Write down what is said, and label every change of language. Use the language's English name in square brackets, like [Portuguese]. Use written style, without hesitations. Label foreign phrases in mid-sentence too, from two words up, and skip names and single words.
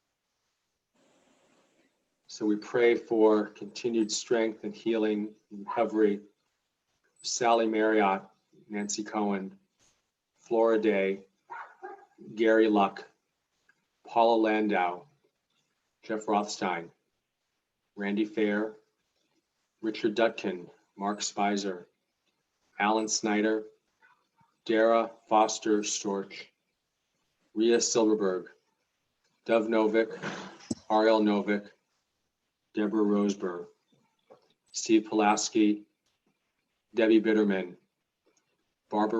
[English] So we pray for continued strength and healing and recovery. Sally Marriott, Nancy Cohen, Flora Day, Gary Luck, Paula Landau, Jeff Rothstein, Randy Fair, Richard Dutkin, Mark Spicer, Alan Snyder, Dara Foster Storch, Ria Silverberg, Dov Novick, Ariel Novick, Deborah Roseburg, Steve Pulaski, Debbie Bitterman, Barbara